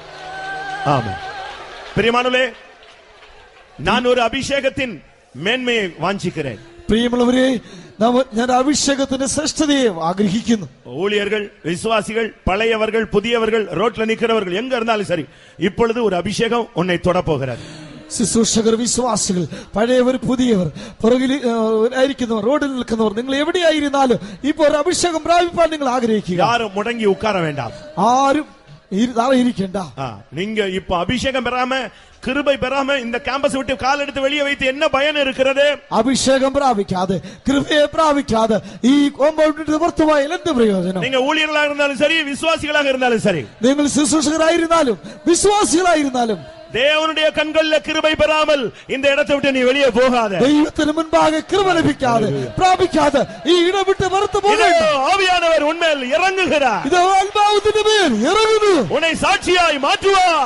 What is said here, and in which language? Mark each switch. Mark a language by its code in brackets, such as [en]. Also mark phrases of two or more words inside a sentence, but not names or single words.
[ta] Amen. பிரியமானவர்களே, நான் ஒரு அபிஷேகத்தின் மேன்மையை வாஞ்சிக்கிறேன். [ml] പ്രിയമുള്ളവരെ, ഞാൻ അഭിഷേകത്തിന്റെ ശ്രേഷ്ഠതയെ ആഗ്രഹിക്കുന്നു. [ta] ஊழியர்கள், விசுவாசிகள், பழையவர்கள், புதியவர்கள், ரோட்ல நிக்கிறவர்கள் எங்க இருந்தாலும் சரி, இப்பொழுது ஒரு அபிஷேகம் உன்னை தொடப் போகிறது. [ml] ശുശ്രൂഷകർ, വിശ്വാസികൾ, പഴയവർ, പുതിയവർ, പുറകിൽ ആയിരിക്കുന്നവർ, റോഡിൽ നിൽക്കുന്നവർ, നിങ്ങൾ എവിടെയായിരുന്നാലും ഇപ്പോൾ ഒരു അഭിഷേകം പ്രാപിപ്പാൻ നിങ്ങൾ ആഗ്രഹിക്കുക. [ta] யாரும் முடங்கி உட்கார வேண்டாம். [ml] ആരും ഇരിക്കണ്ട. [ta] நீங்க இப்ப அபிஷேகம் பெறாம கிருபை பெறாம இந்த கேம்பஸ் விட்டு கால் எடுத்து வெளியே வைத்து என்ன பயன் இருக்கிறது? [ml] അഭിഷേകം പ്രാപിക്കാതെ കൃപയെ പ്രാപിക്കാതെ ഈ കോമ്പൗണ്ടിന് പുറത്തുപോയാൽ എന്ത് പ്രയോജനം? [ta] நீங்க ஊழியர்களாக இருந்தாலும் சரி, விசுவாசிகளாக இருந்தாலும் சரி, [ml] നിങ്ങൾ ശുശ്രൂഷകരായിരുന്നാലും വിശ്വാസികളായിരുന്നാലും [ta] தேவனுடைய கண்கள்ல கிருபை பெறாமல் இந்த இடத்தை விட்டு நீ வெளியே போகாத. [ml] ദൈവത്തിന് മുൻപാകെ കൃപ ലഭിക്കാതെ പ്രാപിക്കാതെ ഈ ഇടം വിട്ട് പുറത്തു പോകരുത്. [ta] ஆவியானவர் உன்மேல் இறங்குகிறார். [ml] ഇത് ആത്മാവിന്റെ മേൽ ഇറങ്ങുന്നു. [ta] உன்னை சாட்சியாய் மாற்றுவார்.